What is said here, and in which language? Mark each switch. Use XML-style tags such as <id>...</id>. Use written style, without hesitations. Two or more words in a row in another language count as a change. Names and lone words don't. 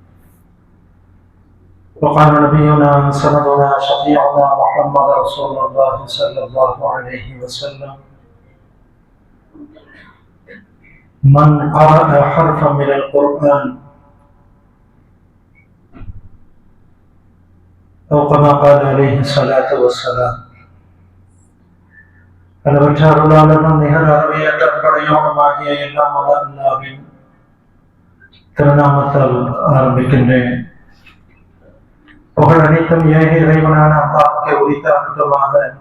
<ar>وقال نبينا سندنا شفيعنا محمد رسول الله صلى الله عليه وسلم من قرأ حرفا من القرآن أو كما قال عليه الصلاة والسلام</ar> <ta>அளவற்றாருளாளனும் நிகர் அறவையற்றப்படையோனுமாகிய எல்லாம் அல்லாஹ்வின் திருநாமத்தால் ஆரம்பிக்கின்றேன். புகழ் அனைத்தும் ஏக இறைவனான அல்லாஹ்வுக்கே உரித்தாகுமாக.</ta>